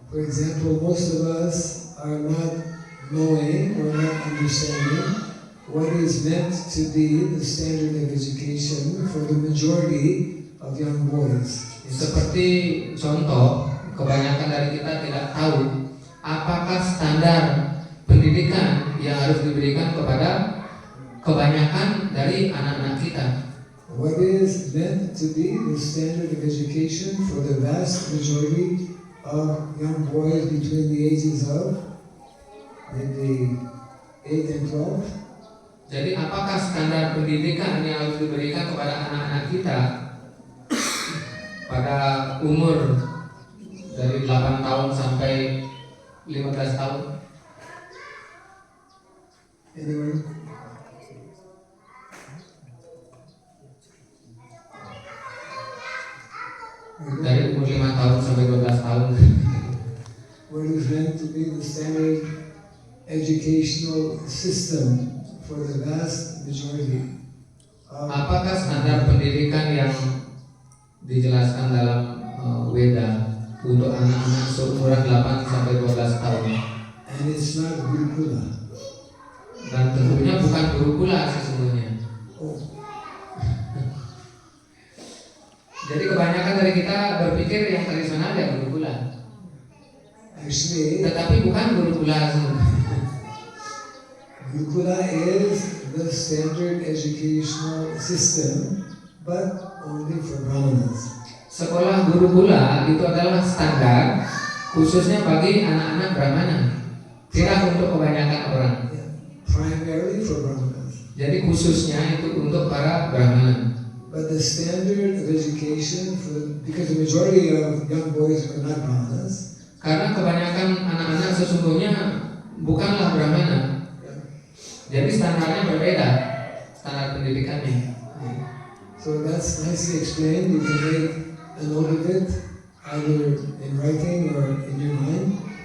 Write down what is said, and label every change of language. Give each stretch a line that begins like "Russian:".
English: For example, most of us are not knowing or not understanding what is meant to be the standard of education for the majority of young boys.
Indonesian: Seperti contoh, kebanyakan dari kita tidak tahu apakah standar pendidikan yang harus diberikan kepada kebanyakan dari anak-anak kita.
English: What is meant to be the standard of education for the vast majority of young boys between the ages of maybe 8 and 12?
Indonesian: Jadi apakah standar pendidikan yang harus diberikan kepada anak-anak kita pada umur dari 8 tahun sampai 15 tahun?
English: Anyone?
Indonesian: Dari umur 5 tahun sampai 12 tahun.
English: What is meant to be the standard educational system for the vast majority of
Indonesian: Apakah standar pendidikan yang dijelaskan dalam Weda untuk anak-anak seumuran 8 sampai 12 tahun?
English: and it's not Gurukula.
Indonesian: Dan tentunya bukan Gurukula sesungguhnya. Oh, Jadi kebanyakan dari kita berpikir yang tradisional ya Gurukula,
English: actually,
Indonesian: tetapi bukan Gurukula semua.
English: Gurukula is the standard educational system, but only for Brahmanas.
Indonesian: Sekolah Gurukula itu adalah standar khususnya bagi anak-anak Brahmana, tidak untuk kebanyakan orang.
English: Yeah. Primarily for Brahmanas.
Indonesian: Jadi khususnya itu untuk para Brahmana.
English: But the standard of education because the majority of young boys are not Brahmanas,
Indonesian: Karena kebanyakan anak-anak sesungguhnya bukanlah Brahmana. Jadi standarnya berbeda, standar pendidikannya.
English: so that's nicely explained. You can make a note of it, either in writing or in your mind.